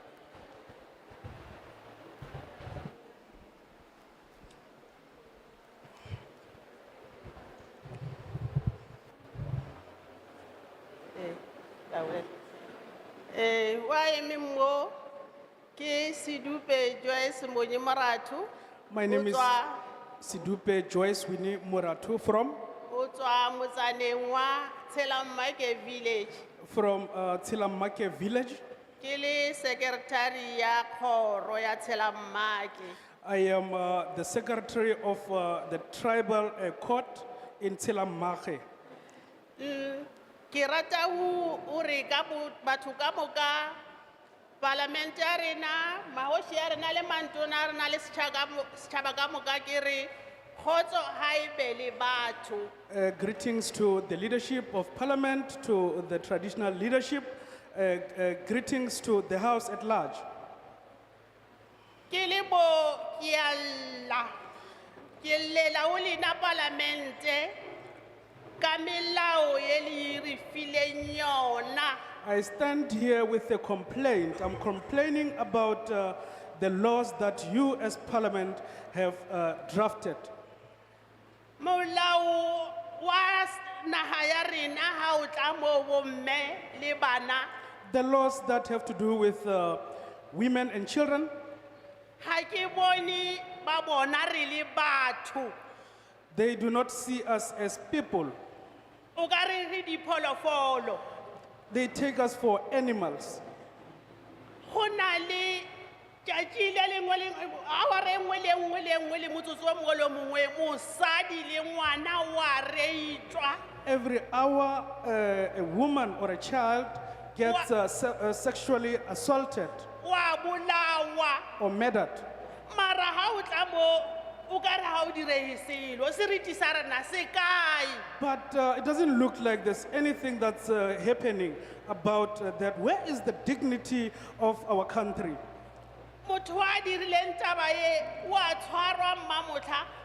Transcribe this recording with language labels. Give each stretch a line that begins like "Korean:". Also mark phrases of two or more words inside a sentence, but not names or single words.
Northern Sotho: Wa eme mo ke Sidupe Joyce Mbonyi Maratu.
English: My name is Sidupe Joyce Winnie Muratu from
Northern Sotho: O tswa motsaneng wa Tshelamake village.
English: from Tilamake village.
Northern Sotho: Ke le secretary ya khoro ya Tshelamake.
English: I am the secretary of the tribal court in Tilamake.
Northern Sotho: Ke rata o re ka batho ka moka parliamentary na mahoshi ya rena le mantona rena le setšhaba ka moka ke re khotso ha e be le batho.
English: Greetings to the leadership of parliament, to the traditional leadership, greetings to the house at large.
Northern Sotho: Ke le bo ke a lla ke llela o lena parlamente ka melao ye le re fileng yona.
English: I stand here with a complaint. I'm complaining about the laws that you as parliament have drafted.
Northern Sotho: Molao wa naha ya rena ha o tla mo bomme le bana.
English: The laws that have to do with women and children.
Northern Sotho: Ha ke bone ba bona re le batho.
English: They do not see us as people.
Northern Sotho: O ka re re dipholofolo.
English: They take us for animals.
Northern Sotho: Go na le tšatši le lengwe le awara e nngwe le nngwe le motsotso o mongwe le o mongwe mosadi le ngwana wa reitwa.
English: Every hour, a woman or a child gets sexually assaulted
Northern Sotho: Wa bolawa.
English: or murdered.
Northern Sotho: Mara ha o tla mo o ka re ha o direhisilo seriti sa rena se kae.
English: But it doesn't look like there's anything that's happening about that. Where is the dignity of our country?
Northern Sotho: Motho wa dirileng taba ye wa tshwarwa mmamotla